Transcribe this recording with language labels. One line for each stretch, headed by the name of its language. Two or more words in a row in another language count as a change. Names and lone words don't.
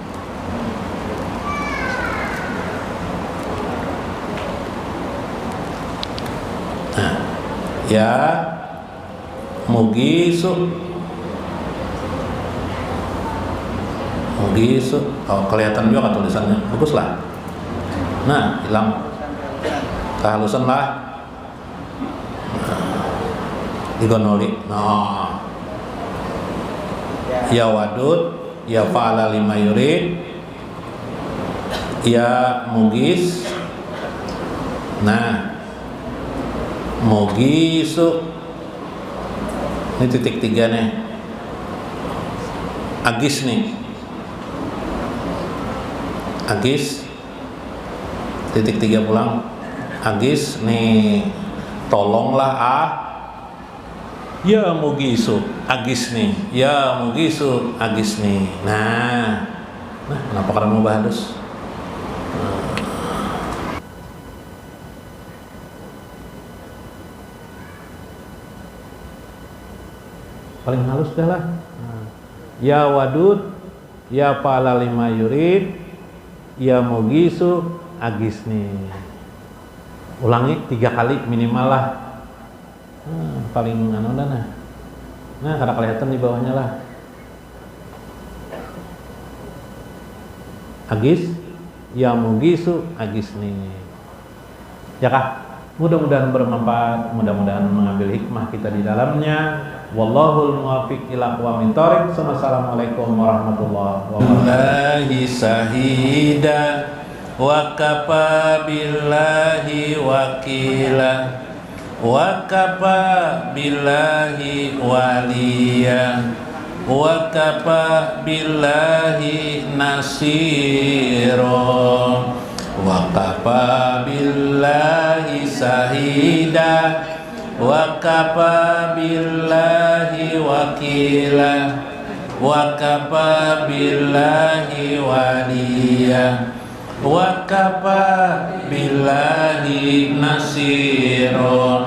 Arabic: Nah, يا مغيث.
Banjar: Oh, kelihatan juga tulisannya. Bagus lah. Nah, hilang kehalusan lah. digonoli. Nah,
Arabic: يا ودود يا فعالا لما يريد يا مغيث.
Banjar: Nah, mugisu ini titik 3 nih. Agis nih, agis titik 3 pulang. Agis nih, tolonglah
Arabic: يا مغيث أغث
Banjar: nih,
Arabic: يا مغيث أغث
Banjar: nih. Nah kenapa karena mau halus? Paling halus dah lah.
Arabic: يا ودود يا فعالا لما يريد يا مغيث أغث nih.
Banjar: Ulangi 3 kali minimal lah. Paling anu dah. Nah, karena kelihatan di bawahnya lah.
Arabic: أغث يا مغيث أغث nih.
Banjar: Ya kah? Mudah-mudahan bermanfaat, mudah-mudahan mengambil hikmah kita di dalamnya.
Arabic: والله الموفق إلى أقوم الطريق السلام عليكم ورحمة الله وبركاته. شهيدا و كفى بالله وكيلا و كفى بالله وليا و كفى بالله نصيرا و كفى بالله شهيدا و كفى بالله وكيلا و كفى بالله وليا و كفى بالله نصيرا.